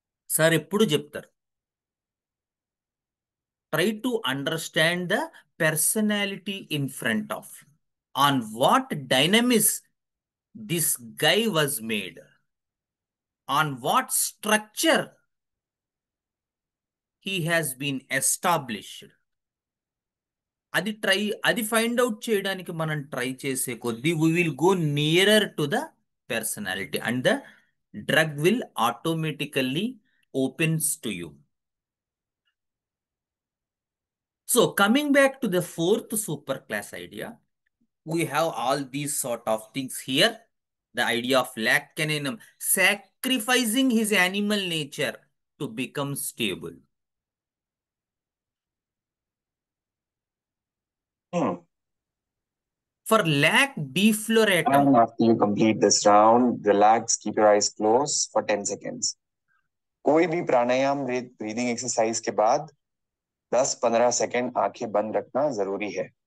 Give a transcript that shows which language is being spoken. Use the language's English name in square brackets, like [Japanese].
[Telugu] Sir ఎప్పుడు చెప్తారు, [English] Try to understand the personality in front of, on what dynamics this guy was made, on what structure he has been established. [Telugu] అది find out చేయడానికి మనం try చేసే కొద్దీ [English] we will go nearer to the personality and the drug will automatically opens to you. So coming back to the fourth super class idea, we have all these sort of things here. The idea of Lacaninum sacrificing his animal nature to become stable. For lac defloratum, And after you complete this round, relax, keep your eyes closed for 10 seconds. [Hindi] कोई भी प्राणायाम breathing exercise के बाद 10-15 second आंखें बंद रखना जरूरी है.